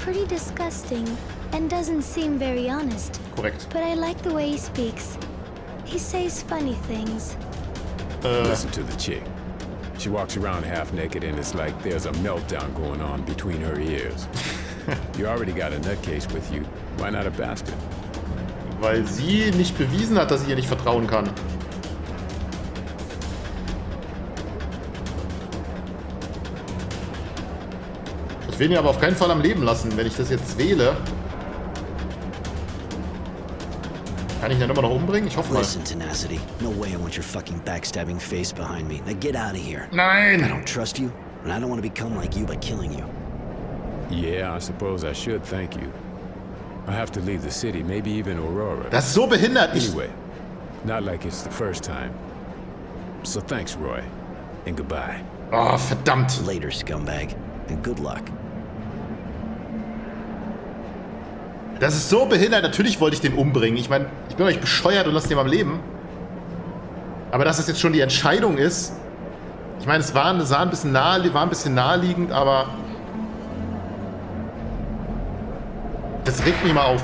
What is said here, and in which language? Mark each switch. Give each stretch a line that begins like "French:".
English: pretty disgusting and doesn't seem very honest.
German: Korrekt.
English: But I like the way he speaks. He says funny things. Listen to the chick. She walks around half naked and it's like there's a meltdown going on between her ears. You already got a nutcase with you. Why not a bastard?
German: Weil sie nicht bewiesen hat, dass ich ihr nicht vertrauen kann. Ich will ihn aber auf keinen Fall am Leben lassen. Wenn ich das jetzt wähle, kann ich ihn dann immer noch umbringen? Ich hoffe mal.
English: Listen, Tenacity. No way I want your fucking backstabbing face behind me. Now get out of here. I
German: Nein!
English: don't trust you, and I don't want to become like you by killing you. Yeah, I suppose I should thank you. I have to leave the city, maybe even Aurora.
German: Das ist so behindert.
English: Anyway, not like it's the first time. So thanks, Roy. And goodbye.
German: Oh, verdammt.
English: Later, scumbag, and good luck.
German: Das ist so behindert. Natürlich wollte ich den umbringen. Ich meine, ich bin doch nicht bescheuert und lasse den am Leben. Aber dass es jetzt schon die Entscheidung ist. Ich meine, es war ein bisschen naheliegend, aber das regt mich immer auf.